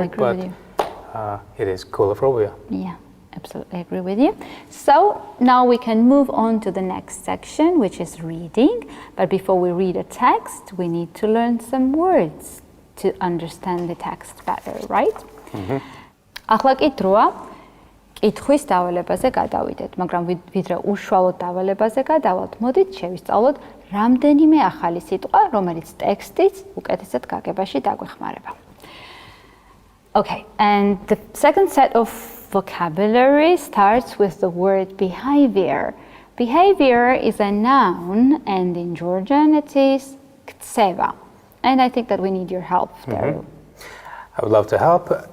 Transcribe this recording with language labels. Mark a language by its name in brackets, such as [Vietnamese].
[English] I agree with you. It is Cauldrophobia. Yeah, absolutely agree with you. So now we can move on to the next section, which is reading. But before we read a text, we need to learn some words to understand the text better, right? [Georgian] ახლა კითხვაა კითხვის დავალებაზე გადავიდეთ, მაგრამ ვიდრე უშუალოდ დავალებაზე გადავალთ, მოდით შევისწავლოთ რამდენიმე ახალი სიტყვა, რომელიც ტექსტიც უკეთესად გაგებაში დაგვეხმარება. [English] Okay, and the second set of vocabulary starts with the word behavior. Behavior is a noun, and in Georgian it is ktseva. And I think that we need your help there. I would love to help.